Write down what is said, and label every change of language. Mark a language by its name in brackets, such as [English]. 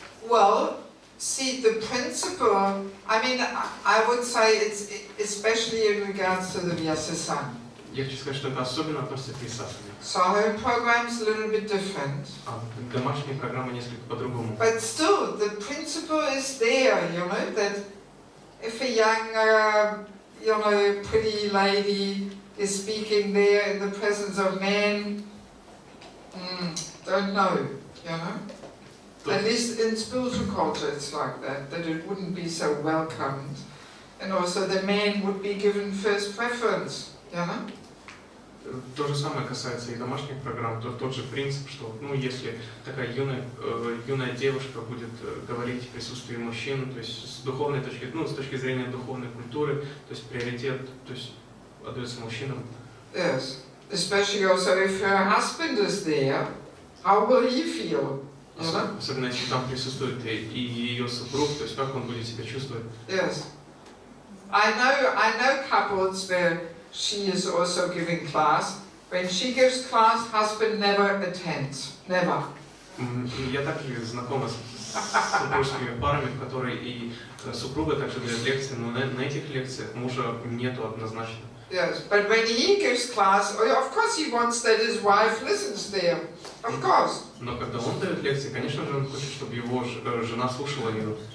[English] Well, see, the principle, I mean, I would say it's especially in regards to the Vyasasana. [Russian] Я хочу сказать, что это особенно относится к Висасане. [English] So home program's a little bit different. [Russian] Домашние программы несколько по-другому. [English] But still, the principle is there, you know, that if a young, you know, pretty lady is speaking there in the presence of men, don't know, you know. At least in spiritual culture it's like that it wouldn't be so welcomed. And also the man would be given first preference, you know? [Russian] То же самое касается и домашних программ, тот же принцип, что, если такая юная девушка будет говорить в присутствии мужчин, то есть с духовной точки, с точки зрения духовной культуры, то есть приоритет, то есть отдается мужчинам. [English] Yes, especially also if her husband is there, how will he feel? [Russian] Особенно если там присутствует и ее супруг, то есть как он будет себя чувствовать. [English] Yes. I know couples where she is also giving class. When she gives class, husband never attends. Never. [Russian] Я также знакома с супружескими парами, в которые и супруга также дает лекции, но на этих лекциях мужа нету однозначно. [English] Yes, but when he gives class, of course he wants that his wife listens there. Of course. [Russian] Но когда он дает лекции, конечно же, он хочет, чтобы его жена слушала ее.